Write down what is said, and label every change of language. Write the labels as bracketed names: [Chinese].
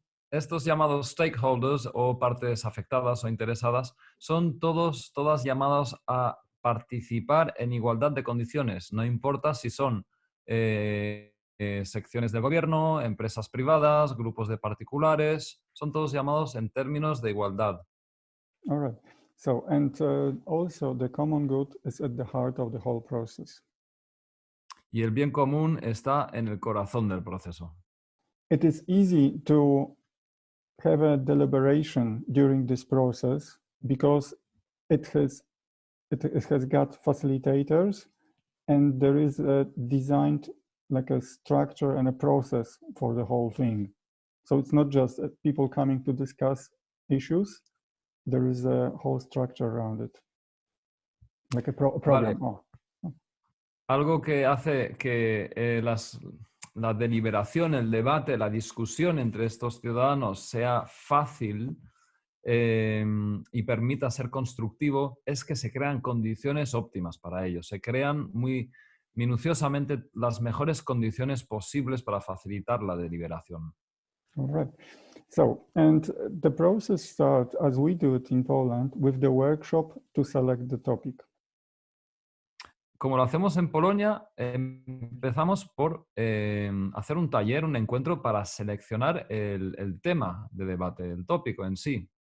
[Spanish] Estos llamados stakeholders o partes afectadas o interesadas son todas llamadas a participar en igualdad de condiciones, no importa si son secciones de gobierno, empresas privadas, grupos de particulares, son todos llamados en términos de igualdad. [English] All right. So, and also the common good is at the heart of the whole process. [Spanish] Y el bien común está en el corazón del proceso. [English] It is easy to have a deliberation during this process because it has got facilitators and there is a designed like a structure and a process for the whole thing. So it's not just people coming to discuss issues, there is a whole structure around it, like a program. [Spanish] Vale. Algo que hace que la deliberación, el debate, la discusión entre estos ciudadanos sea fácil y permita ser constructivo es que se crean condiciones óptimas para ellos. Se crean muy minuciosamente las mejores condiciones posibles para facilitar la deliberación. [English] All right. So, and the process starts, as we do it in Poland, with the workshop to select the topic. [Spanish] Como lo hacemos en Polonia, empezamos por hacer un taller, un encuentro para seleccionar el tema de debate, el tópico en sí.